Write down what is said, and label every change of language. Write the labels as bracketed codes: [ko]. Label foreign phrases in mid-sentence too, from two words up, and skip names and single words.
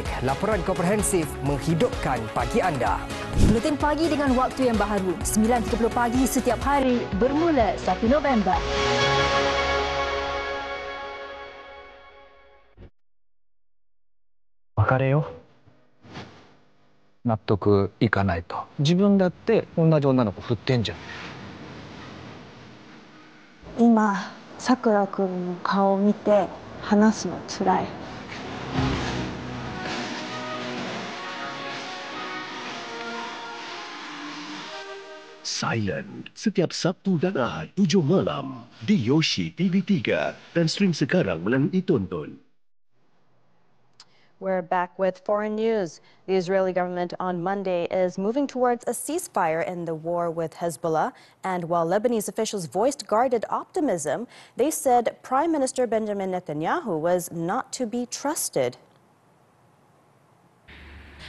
[ms] Laporan komprehensif menghidupkan pagi anda. Buletin pagi dengan waktu yang baharu. 9.30 pagi setiap hari bermula 1 November. [ja] 別れよ. 納得いかないと。自分だって同じ女の子振ってんじゃん。今、さくらくんの顔を見て話すのつらい。 [ms] Silent setiap Sabtu dan Ahad 7 malam di Yoshi TV3 dan stream sekarang melalui Tonton. [en] We're back with foreign news. The Israeli government on Monday is moving towards a ceasefire in the war with Hezbollah. And while Lebanese officials voiced guarded optimism, they said Prime Minister Benjamin Netanyahu was not to be trusted.